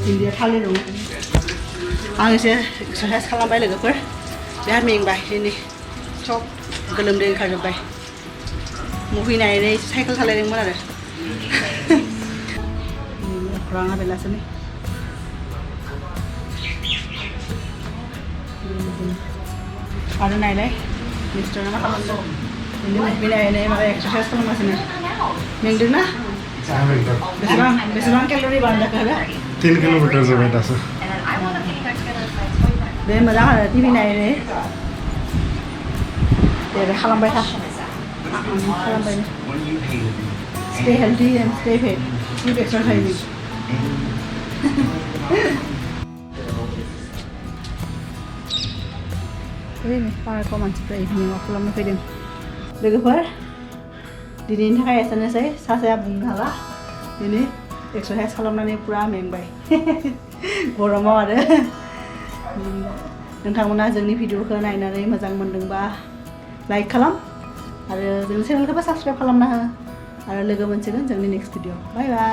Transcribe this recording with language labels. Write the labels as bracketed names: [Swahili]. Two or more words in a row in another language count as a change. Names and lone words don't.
[Bodo] भिन्दिया थालिर दङ आं एसे एक्सारसाइज खालामबाय लोगोफोर बिराद मेंबाय दिनै सब गोलोमदै ओंखारजोब्बाय मुभि नायनानै साइकेल सालायदोंमोन आरो खुराङा बेलासिनि आरो नायलाय मिस्टारा मा खालामदों मुभि नायनानै माबा एक्सारसाइज खालामगासिनो मेंदोंना बेसेबां [English] calorie burn [Bodo] जाखो आरो 3 किल'मिटार जाबाय दासो बे मोजां आरो टिभि नायनानै दे खालामबाय था खालामबाय [English] stay healthy and stay fit keep exercising [Bodo] ini पार्कआव मानसिफ्रा [English] evening walk [Bodo] खालामनो फैदों लोगोफोर दिनैनि थाखाय एसेनोसै सासेया बुंनो हाला दिनै एक्सारसाइज खालामनानै पुरा मेंबाय गरमाव आरो नोंथांमोना जोंनि भिडिअखौ नायनानै मोजां मोनदोंबा लाइक खालाम आरो जोंनि चेनेलखौबो साबस्क्राइब खालामना हो आरो लोगो मोनसिगोन जोंनि [English] next video bye bye